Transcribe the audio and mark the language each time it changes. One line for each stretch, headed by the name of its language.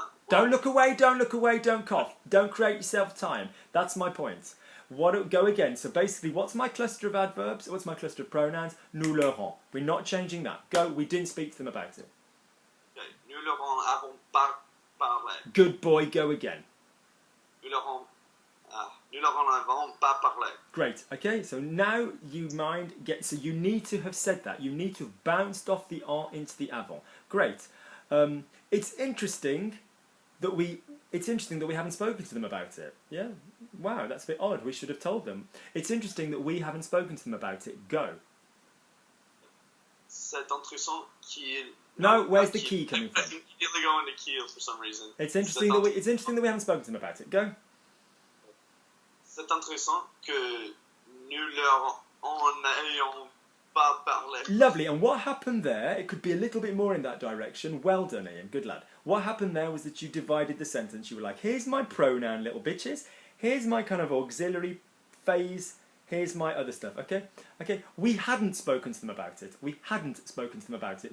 English: Don't look away, don't cough. Don't create yourself time. That's my point. Go again. So basically, what's my cluster of adverbs? What's my cluster of pronouns?
French: Nous leur en.
English: We're not changing that. Go. We didn't speak to them about it. Okay.
French: Nous leur en avons pas parlé.
English: Good boy. Go again.
French: Nous leur en avons pas parlé.
English: Great. Okay. So now you so you need to have said that. You need to have bounced off the en into the avant. Great. It's interesting that we haven't spoken to them about it. Yeah? Wow, that's a bit odd. We should have told them. It's interesting that we haven't spoken to them about it. Go.
French: Cette intrusion qui...
English: No, where's the key coming from? I can immediately go into Kiel for some reason. It's interesting that we haven't spoken to them about it. Go.
French: C'est intéressant que nous leur en ayons pas parlé.
English: Lovely. And what happened there, it could be a little bit more in that direction. Well done, Ian. Good lad. What happened there was that you divided the sentence. You were like, here's my pronoun, little bitches. Here's my kind of auxiliary phase. Here's my other stuff. Okay? Okay. We hadn't spoken to them about it. We hadn't spoken to them about it.